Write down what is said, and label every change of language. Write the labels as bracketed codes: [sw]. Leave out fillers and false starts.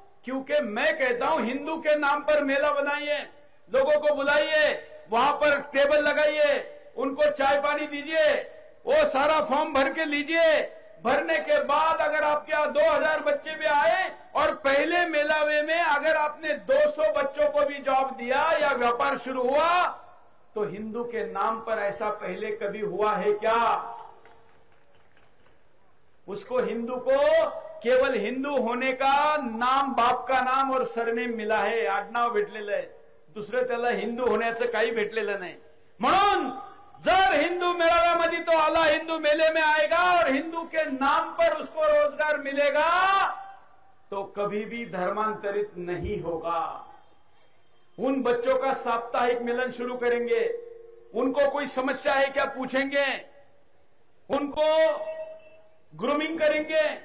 [hi] क्योंकि मैं कहता हूं हिंदू के नाम पर मेला बनाइए, लोगों को बुलाइए, वहां पर टेबल लगाइए, उनको चाय पानी दीजिए, वो सारा फॉर्म भर के लीजिए। भरने के बाद अगर आपके यहां 2000 बच्चे भी आए और पहले मेलावे में अगर आपने 200 बच्चों को भी जॉब दिया या व्यापार शुरू हुआ, तो हिंदू के नाम पर ऐसा पहले कभी हुआ है क्या? उसको हिंदू को केवल हिंदू होने का नाम, बाप का नाम और सरनेम मिला है, [mr] आडनाव भेटलेलं आहे, दुसरं त्याला हिंदू होण्याचं काही भेटलेलं नाही। म्हणून जर हिंदू मेळाव्यामध्ये तो आला, [hi] हिंदू मेले में आएगा और हिंदू के नाम पर उसको रोजगार मिलेगा, तो कभी भी धर्मांतरित नहीं होगा। उन बच्चों का साप्ताहिक मिलन शुरू करेंगे, उनको कोई समस्या है क्या पूछेंगे, उनको ग्रूमिंग करेंगे।